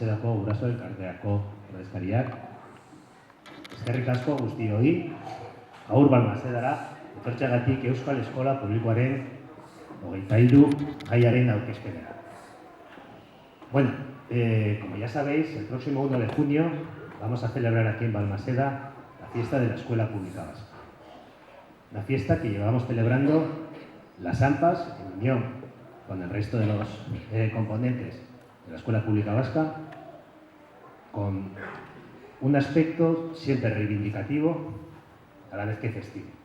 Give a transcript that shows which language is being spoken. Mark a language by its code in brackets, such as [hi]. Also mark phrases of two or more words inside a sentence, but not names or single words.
[eu] Guraso elkarteako ordezkariak. Eskerrik asko guztioi, gaur Balmasedara etortzeagatik Euskal Eskola Publikoaren 23 jaiaren aurkezpenera. [es] Bueno, como ya sabéis, el próximo 1 de junio vamos a celebrar aquí en Balmaseda la fiesta de la Escuela Pública Vasca. Una fiesta que llevamos celebrando las AMPAs en unión con el resto de los componentes de la Escuela Pública Vasca, con un aspecto siempre reivindicativo a la vez que festivo.